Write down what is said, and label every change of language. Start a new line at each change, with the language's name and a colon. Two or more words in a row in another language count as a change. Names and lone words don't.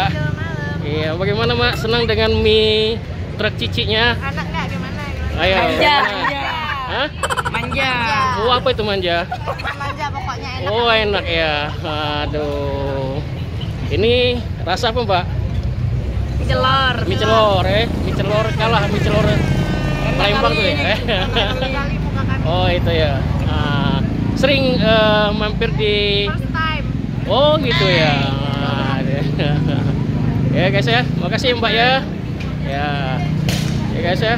Indonesian: Iya, bagaimana Mak? Senang dengan mie truk Cicinya? Anak nggak gimana? Ayo. Manja. Hah? Manja. Oh, apa itu manja? Manja pokoknya enak. Oh, enak ya. Aduh. Ini rasa apa, Mbak? Mie celor. Mie celor, mie celor kalah mie celor Palembang tuh ya. Oh, itu ya. Sering mampir di
English: First time.
Indonesian: Oh, gitu ya. Ya guys ya, makasih Mbak ya. Ya guys ya.